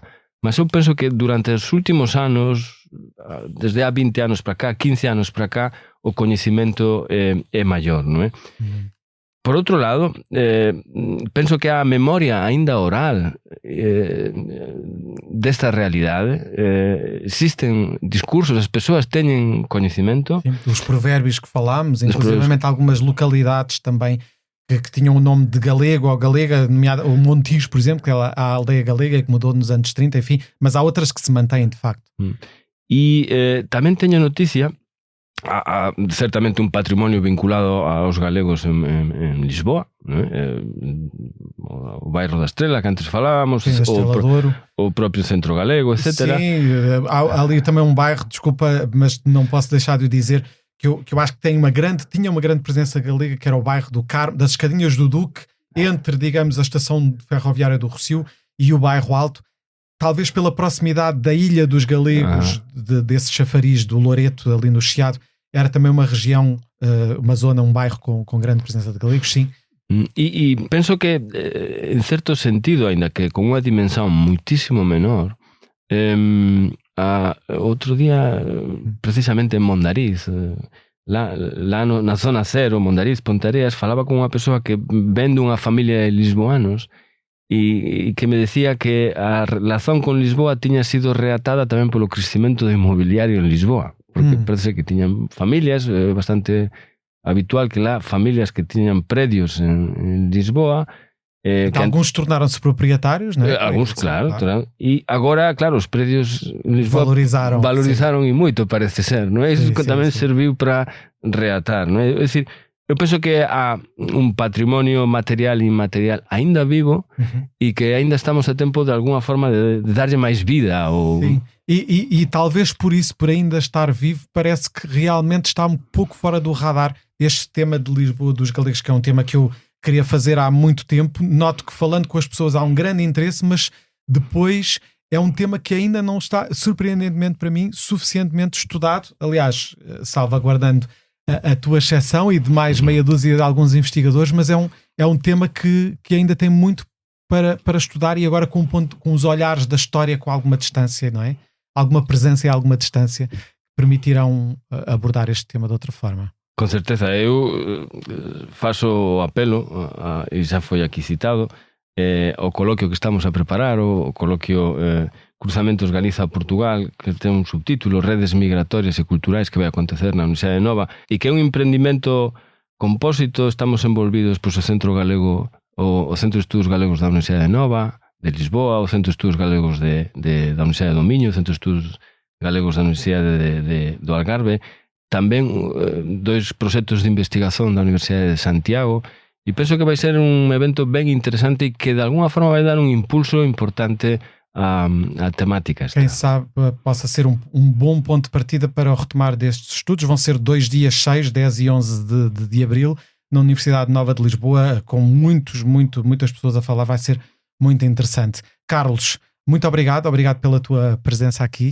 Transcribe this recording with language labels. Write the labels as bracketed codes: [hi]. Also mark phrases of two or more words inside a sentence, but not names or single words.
[gl] Mas eu penso que durante os últimos anos, desde há 20 anos para cá, 15 anos para cá, o coñecimento é maior, non é? Por outro lado, penso que a memoria aínda oral desta realidade, existen discursos, as persoas teñen coñecimento. [pt] Sim, os provérbios que falámos, inclusive algumas localidades também que tinham o nome de galego ou galega, nomeado o Montijo, por exemplo, que é a aldeia galega que mudou nos anos 30, enfim, mas há outras que se mantêm de facto. [gl] E tamén teño noticia, há certamente un patrimonio vinculado aos galegos en Lisboa, o bairro da Estrela que antes falábamos, o próprio Centro Galego, etc. [pt] Sim, há ali também um bairro, desculpa, mas não posso deixar de dizer que eu acho que tinha uma grande presença galega, que era o bairro do Carmo, das Escadinhas do Duque, entre, digamos, a estação ferroviária do Rossio e o bairro Alto, talvez pela proximidade da Ilha dos Galegos, desse chafariz do Loreto, ali no Chiado. Era também uma região, uma zona, um bairro com grande presença de galegos, sim. E penso que, em certo sentido, ainda que com uma dimensão muitíssimo menor, outro dia, [gl] precisamente en Mondariz, lá na zona cero, Mondariz, Pontareas, falaba con unha persoa que ven dunha familia de lisboanos e que me decía que a relación con Lisboa tiña sido reatada tamén polo crecimento do inmobiliario en Lisboa, porque parece que tiñan familias, bastante habitual que lá familias que tiñan predios en Lisboa, [pt] que alguns tornaram-se proprietários, né? [gl] Alguns, claro. E agora, claro, os predios valorizaron e moito, parece ser, non é? Iso que tamén serviu para reatar, non é? É dicir, eu penso que há un patrimonio material e inmaterial aínda vivo e que aínda estamos a tempo de alguna forma de darlle máis vida. [pt] Sim. E talvez por isso, por ainda estar vivo, parece que realmente está um pouco fora do radar este tema de Lisboa dos galegos, que é um tema que eu queria fazer há muito tempo. Noto que falando com as pessoas há um grande interesse, mas depois é um tema que ainda não está, surpreendentemente para mim, suficientemente estudado. Aliás, salvaguardando a tua exceção e de mais meia dúzia de alguns investigadores, mas é um tema que ainda tem muito para estudar, e agora com os olhares da história com alguma distância, não é? Alguma presença e alguma distância que permitirão abordar este tema de outra forma. [gl] Con certeza, eu faço o apelo, e xa foi aquí citado, o coloquio que estamos a preparar, o coloquio Cruzamentos Galiza-Portugal, que ten un subtítulo, Redes Migratorias e Culturais, que vai acontecer na Universidade de Nova, e que é un emprendimento compósito. Estamos envolvidos pois, o Centro Galego, o Centro de Estudos Galegos da Universidade de Nova, de Lisboa, o Centro de Estudos Galegos da Universidade de Domiño, o Centro de Estudos Galegos da Universidade do Algarve, tamén dois proxectos de investigación da Universidade de Santiago, e penso que vai ser un evento ben interesante e que de alguna forma vai dar un impulso importante á temática. [pt] Quem sabe possa ser um bom ponto de partida para o retomar destes estudos. Vão ser 2 dias cheios, 10 e 11 de abril, na Universidade Nova de Lisboa, com muitas pessoas a falar. Vai ser muito interessante. Carlos, muito obrigado pela tua presença aqui.